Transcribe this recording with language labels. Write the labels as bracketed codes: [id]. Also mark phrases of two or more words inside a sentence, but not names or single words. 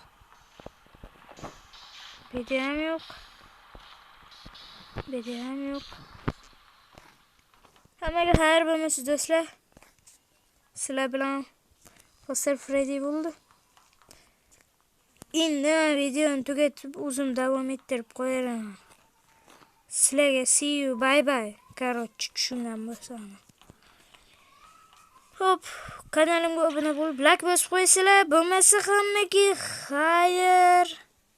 [uz] Bedam yo'q. Hammaga xayr bo'lmasin do'stlar. Sizlar bilan Foster Freddy bo'ldi. Endi videoni tugatib o'zim davom ettirib qo'yaman. Sizlarga [en] see you, bye bye. [uz] Короче, tushungan bo'lsam. Xo'p, kanalimga obuna bo'lib, like bosib qo'ysanglar, bo'lmasa hammaga xayr.